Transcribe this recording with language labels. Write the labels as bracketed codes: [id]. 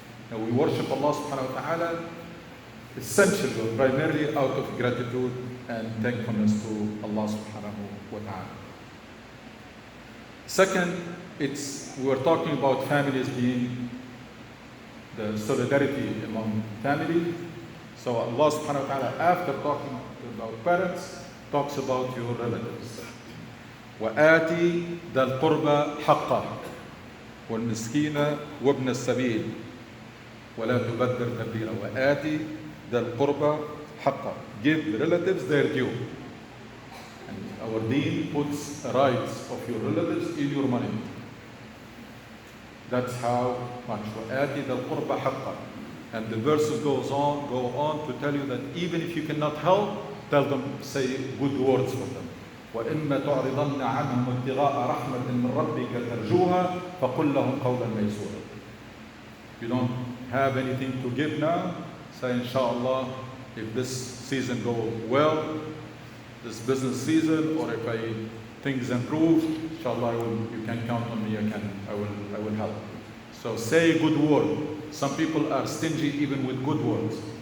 [en] And we worship Allah subhanahu wa ta'ala essentially or primarily out of gratitude and thankfulness to Allah subhanahu wa ta'ala. Second, we were talking about families being the solidarity among family. So Allah subhanahu wa ta'ala, after talking about parents, talks about your relatives. [ar] وآتي ذا القربى حقه والمسكين وابن السبيل ولا تبذر تبذيرا. وآتي ذا القربى حقه. [en] Give the relatives their due. And our deen puts rights of your relatives in your money. That's how much. [ar] وآتي ذا القربى حقه. [en] And the verses go on to tell you that even if you cannot help, tell them, say good words for them. [ar] وإما تعرضن عنهم ابتغاء رحمة من ربك ترجوها فقل لهم قولا ميسورا. [en] You don't have anything to give now, say inshallah, if this season goes well, this business season, or if things improve, inshallah you can count on me, I will help. So say a good word. Some people are stingy even with good words.